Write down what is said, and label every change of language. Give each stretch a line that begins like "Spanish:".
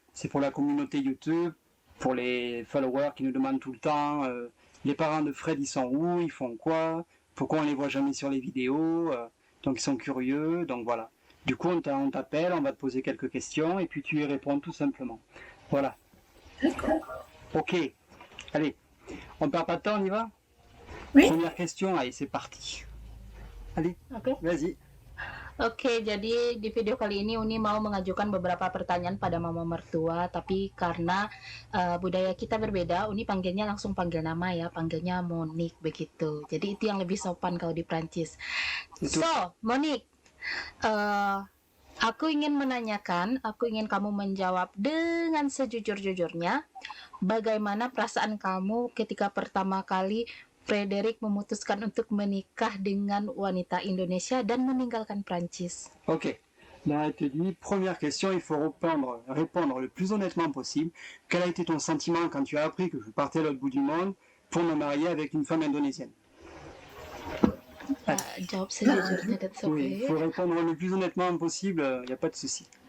French: C'est pour la communauté YouTube, pour les followers qui nous demandent tout le temps, les parents de Fred, ils sont où, ils font quoi, pourquoi on les voit jamais sur les vidéos, donc ils sont curieux, donc voilà. Du coup, on t'appelle, on va te poser quelques questions et puis tu y réponds tout simplement. Voilà. D'accord. Ok, allez, on perd pas de temps, on y va? Oui. Première question, allez, c'est parti. Allez, Oke. vas-y.
Indonesian: Oke, jadi di video kali ini Uni mau mengajukan beberapa pertanyaan pada mama mertua, tapi karena budaya kita berbeda, Uni panggilnya langsung panggil nama ya, panggilnya Monique begitu. Jadi itu yang lebih sopan kalau di Prancis. Itu. So, Monique, aku ingin kamu menjawab dengan sejujur-jujurnya, bagaimana perasaan kamu ketika pertama kali Frédéric memutuskan untuk menikah dengan wanita Indonesia dan meninggalkan Prancis. Ok.
French: Là, elle te dit, première question, il faut répondre le plus honnêtement possible. Quel a été ton sentiment quand tu as appris que je partais à l'autre bout du monde pour me marier avec une femme indonésienne?
Indonesian: Jawab sejujurnya,
English: that's okay.
French: Oui, il faut répondre le plus honnêtement possible, il n'y a pas de souci.